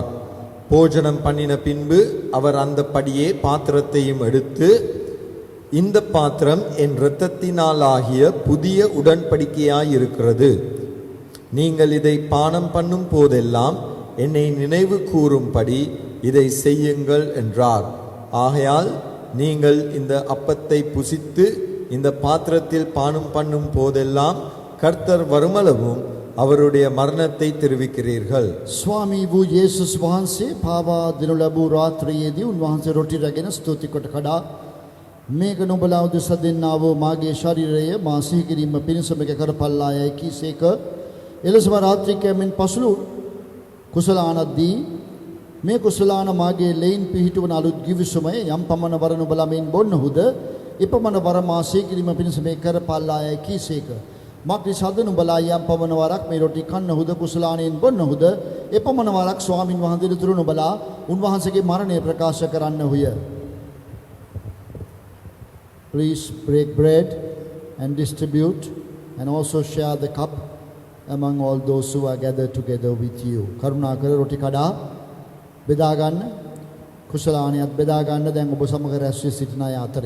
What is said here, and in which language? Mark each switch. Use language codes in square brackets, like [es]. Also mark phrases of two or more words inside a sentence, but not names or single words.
[ta] போஜனம் பண்ணின பின்பு அவர் அந்த படியே பாத்திரத்தையும் எடுத்து, இந்த பாத்திரம் என் இரத்தத்தினாலாகிய புதிய உடன்படிக்கையாயிருக்கிறது, நீங்கள் இதை பானம் பண்ணும் போதெல்லாம் என்னை நினைவு கூறும்படி இதை செய்யுங்கள் என்றார். ஆகையால் நீங்கள் இந்த அப்பத்தை புசித்து இந்த பாத்திரத்தில் பானம் பண்ணும் போதெல்லாம் கர்த்தர் வருமளவும் அவருடைய மரணத்தை தெரிவிக்கிறீர்கள். [si] ස්වාමී වූ යේසුස් වහන්සේ පාවා දෙනු ලැබූ රාත්‍රියේදී උන්වහන්සේ රොටි රැගෙන ස්තුති කොට කඩා, මේක නුඹලා උදෙසා දෙන්නා වූ මාගේ ශරීරය මා සිහි කිරීම පිණිස මේක කරපල්ලා යයි කීසේක. එලෙසම රාත්‍රී කැමෙන් පසුළු කුසලානක් දී, මේ කුසලාන මාගේ ලෙයින් පිහිටුවන අලුත් ගිවිසුමය, යම් පමණ වර නුඹලා මෙයින් බොන්නහුද එපමණ වර මා සිහි කිරීම පිණිස මේක කරපල්ලා යයි කීසේක. මක්නිසාද නුඹලා යම් පමණ වරක් මේ රොටි කන්නහුද කුසලානයෙන් බොන්නහුද එපමණ වරක් ස්වාමින් වහන්සේ දෙතුරු නුඹලා උන්වහන්සේගේ මරණය ප්‍රකාශ කරන්නහුය. [en] Please break bread and distribute and also share the cup among all those who are gathered together with you. [si] කරුණාකර රොටි කඩා බෙදා ගන්න, කුසලානයත් බෙදා ගන්න දැන් ඔබ සමග රැස් වී සිටින අය අතරේ.